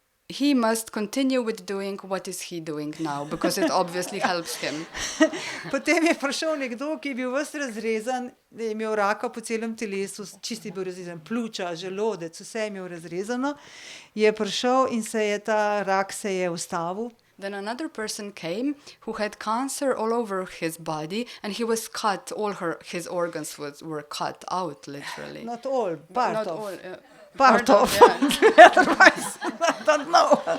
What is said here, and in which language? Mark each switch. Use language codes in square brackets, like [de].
[en] he must continue with doing what is he doing now, because it obviously helps him. [sl] Potem je prišel nekdo, ki je bil ves razrezan, da je imel raka po celem telesu, čisti bil razrezan, pljuča, želodec, vse je imel razrezano. Je prišel in ta rak se je ustavil. [en] Then another person came who had cancer all over his body, and he was cut. His organs were cut out, literally. Not all, part Not of. all, Part of. yeah. Otherwise, I don't know.